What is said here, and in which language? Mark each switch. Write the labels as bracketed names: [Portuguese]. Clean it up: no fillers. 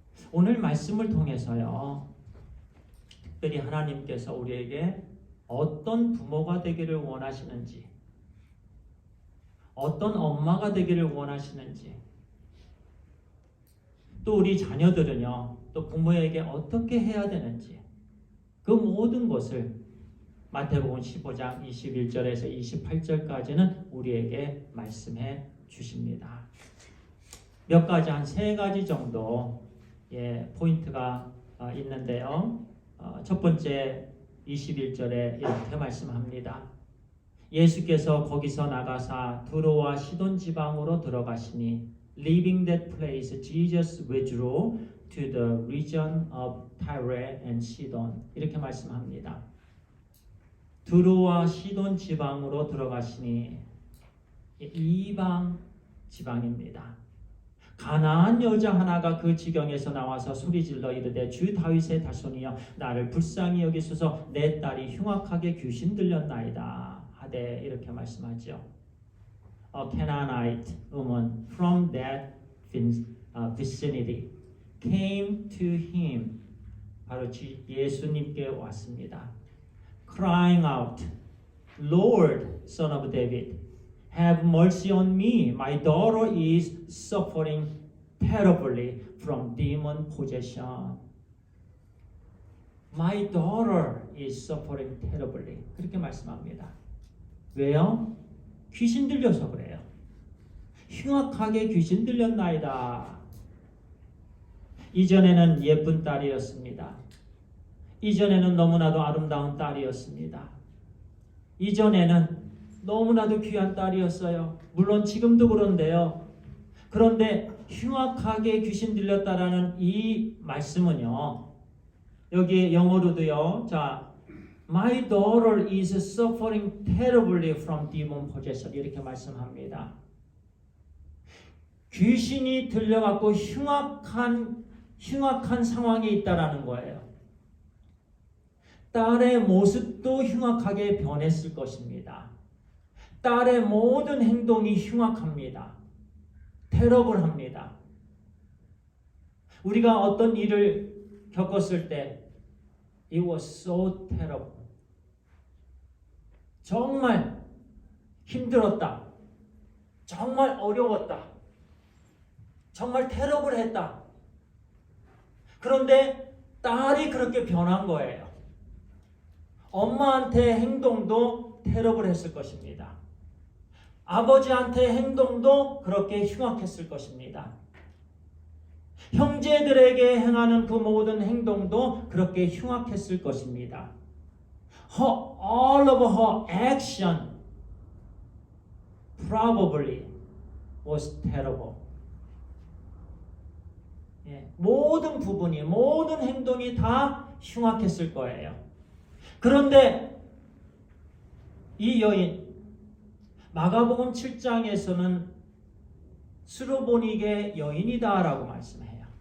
[Korean] 오늘 말씀을 통해서요, 특별히 하나님께서 우리에게 어떤 부모가 되기를 원하시는지, 어떤 엄마가 되기를 원하시는지, 또 우리 자녀들은요, 또 부모에게 어떻게 해야 되는지, 그 모든 것을 마태복음 15장 21절에서 28절까지는 우리에게 말씀해 주십니다. 몇 가지, 한 3가지 정도 포인트가 있는데요. 첫 번째 21절에 이렇게 말씀합니다. 예수께서 거기서 나가사 두로와 시돈 지방으로 들어가시니 [English] leaving that place, Jesus withdrew to the region of Tyre and Sidon. [Korean] 이렇게 말씀합니다. 두로와 시돈 지방으로 들어가시니 이방 지방입니다. 가나안 여자 하나가 그 지경에서 나와서 소리질러 이르되 주 다윗의 자손이여 나를 불쌍히 여기소서 내 딸이 흉악하게 귀신 들렸나이다 하되 이렇게 말씀하죠. [English] a Canaanite woman from that vicinity came to him. [Korean] 바로 예수님께 왔습니다. [English] Crying out, Lord, Son of David, have mercy on me. My daughter is suffering terribly from demon possession. My daughter is suffering terribly. [Korean] 그렇게 말씀합니다. 왜요? 귀신 들려서 그래요. 흉악하게 귀신 들렸나이다. 이전에는 예쁜 딸이었습니다. 이전에는 너무나도 아름다운 딸이었습니다. 이전에는 너무나도 귀한 딸이었어요. 물론 지금도 그런데요. 그런데 흉악하게 귀신 들렸다라는 이 말씀은요. 여기 영어로도요. [English] 자, My daughter is suffering terribly from demon possession. [Korean] 이렇게 말씀합니다. 귀신이 들려갖고 흉악한 상황에 있다라는 거예요. 딸의 모습도 흉악하게 변했을 것입니다. 딸의 모든 행동이 흉악합니다. 테러블합니다. 우리가 어떤 일을 겪었을 때 [English] It was so terrible. [Korean] 정말 힘들었다. 정말 어려웠다. 정말 테러블했다. 그런데 딸이 그렇게 변한 거예요. 엄마한테 행동도 테러블했을 것입니다. 아버지한테 행동도 그렇게 흉악했을 것입니다. 형제들에게 행하는 그 모든 행동도 그렇게 흉악했을 것입니다. [English] All of her action probably was terrible. [Korean] 모든 부분이, 모든 행동이 다 흉악했을 거예요. 그런데 이 여인, 마가복음 7장에서는 수로보닉의 여인이다라고 말씀해요.